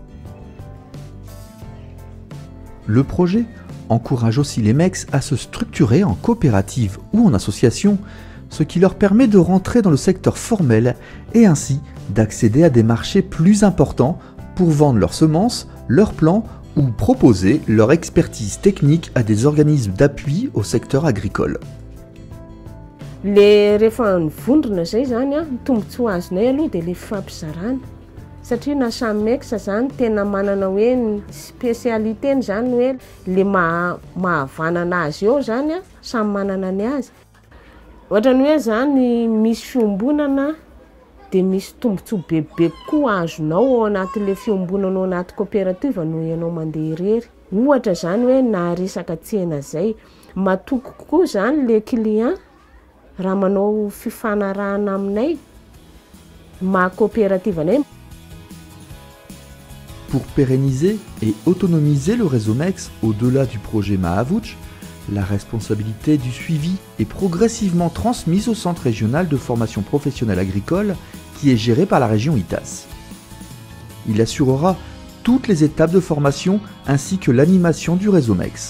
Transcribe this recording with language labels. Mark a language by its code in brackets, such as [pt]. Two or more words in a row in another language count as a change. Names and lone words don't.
[fr] Le projet encourage aussi les MEX à se structurer en coopérative ou en association, ce qui leur permet de rentrer dans le secteur formel et ainsi d'accéder à des marchés plus importants pour vendre leurs semences, leurs plants ou proposer leur expertise technique à des organismes d'appui au secteur agricole. [mg] Le rehefa nivondrona zay zany tombontsoa azonay aloha dia le fifampizarana satria na samy mexa zany tena manana hoe ny spécialitény zany hoe le mahavanana azy eo zany a samy manana ny azy. Ohatrany hoe zany misy fiombonana dia misy tombontsoa bebe koa azonao ao anatin'le fiombonana ao anaty coopérative no ianao mandeha irery. Ohatra zany hoe na resaka tsena zay matoky kokoa zany [fr] le client [mg] raha manao fifanarahana aminay ma coopérative anay. [fr] Pour pérenniser et autonomiser le réseau MEX au-delà du projet Mahavouch, la responsabilité du suivi est progressivement transmise au Centre régional de formation professionnelle agricole qui est géré par la région ITAS. Il assurera toutes les étapes de formation ainsi que l'animation du réseau MEX.